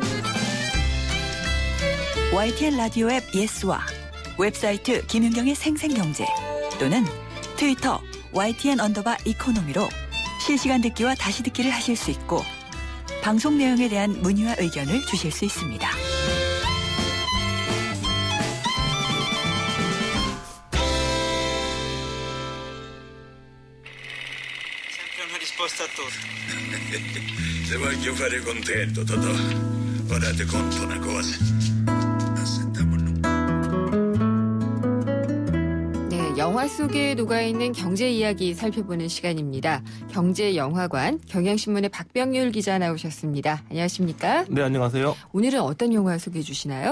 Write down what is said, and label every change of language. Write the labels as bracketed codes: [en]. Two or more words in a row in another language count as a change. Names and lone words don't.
[ko] YTN 라디오 앱 예스와 웹사이트 김윤경의 생생경제 또는 트위터 YTN_이코노미로 실시간 듣기와 다시 듣기를 하실 수 있고 방송 내용에 대한 문의와 의견을 주실 수 있습니다. [it] Se voglio fare contento, Totò. Ora ti conto una cosa. [ko] 영화 속에 녹아있는 경제 이야기 살펴보는 시간입니다. 경제영화관 경향신문의 박병률 기자 나오셨습니다. 안녕하십니까? 네, 안녕하세요. 오늘은 어떤 영화 소개해 주시나요?